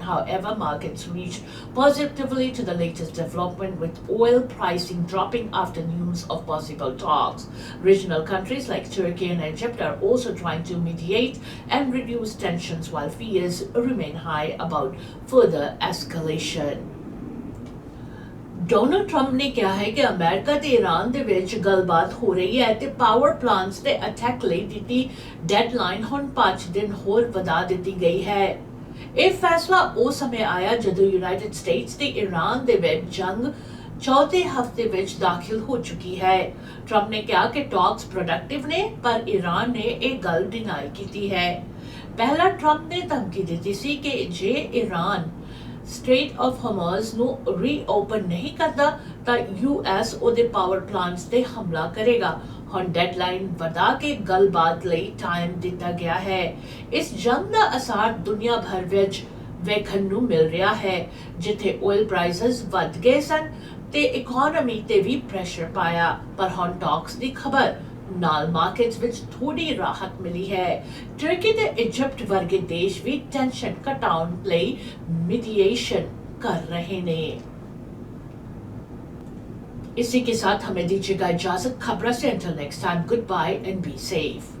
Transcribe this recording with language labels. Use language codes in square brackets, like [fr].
[en] However, markets reacted positively to the latest development, with oil pricing dropping after news of possible talks. Regional countries like Turkey and Egypt are also trying to mediate and reduce tensions while fears remain high about further escalation. [pa] Donald Trump ਨੇ ਕਿਹਾ ਹੈ ਕਿ America ਤੇ Iran ਦੇ ਵਿੱਚ ਗੱਲਬਾਤ ਹੋ ਰਹੀ ਹੈ ਤੇ ਪਾਵਰ ਪਲਾਂਟਸ ਤੇ ਅਟੈਕ ਲਈ ਦਿੱਤੀ ਡੈਡਲਾਈਨ ਹੁਣ 5 ਦਿਨ ਹੋਰ ਵਧਾ ਦਿੱਤੀ ਗਈ ਹੈ। ਇਹ ਫੈਸਲਾ ਉਸ ਸਮੇਂ ਆਇਆ ਜਦੋਂ ਯੂਨਾਈਟਿਡ ਸਟੇਟਸ ਤੇ ਈਰਾਨ ਦੇ ਵਿੱਚ ਜੰਗ चौथे हफ्ते विच दाखिल हो चुकी है। ट्रंप ने कहा कि टॉक्स प्रोडक्टिव ने पर ईरान ने एक गल डिनाई की है। पहला ट्रंप ने धमकी दी सी कि जे ईरान ਸਟ੍ਰੇਟ ਆਫ ਹਾਰਮਜ਼ ਨੂੰ ਰੀਓਪਨ ਨਹੀਂ ਕਰਦਾ ਤਾਂ US ਉਹਦੇ ਪਾਵਰ ਪਲਾਂਟਸ ਤੇ ਹਮਲਾ ਕਰੇਗਾ। ਹੁਣ ਡੈਡਲਾਈਨ ਵਧਾ ਕੇ ਗੱਲਬਾਤ ਲਈ ਟਾਈਮ ਦਿੱਤਾ ਗਿਆ ਹੈ। ਇਸ ਜੰਗ ਦਾ ਅਸਰ ਦੁਨੀਆ ਭਰ ਵਿੱਚ ਵੇਖਣ ਨੂੰ ਮਿਲ ਰਿਹਾ ਹੈ, ਜਿੱਥੇ ਆਇਲ ਪ੍ਰਾਈਸਸ ਵੱਧ ਗਏ ਸਨ ਤੇ ਇਕਨੋਮੀ ਤੇ ਵੀ ਪ੍ਰੈਸ਼ਰ ਪਾਇਆ। ਪਰ ਹੁਣ ਟਾਕਸ ਦੀ ਖਬਰ ਨਾਲ ਮਾਰਕੀਟਸ ਵਿੱਚ ਥੋੜੀ ਰਾਹਤ ਮਿਲੀ ਹੈ। ਤੁਰਕੀ ਤੇ ਇਜਿਪਟ ਵਰਗੇ ਦੇਸ਼ ਵੀ ਟੈਂਸ਼ਨ ਘਟਾਉਣ ਲਈ मीडिएशन कर रहे ने। [hi] इसी के साथ हमें दीजिएगा इजाजत। खबरों से [en] until next time, goodbye and be safe।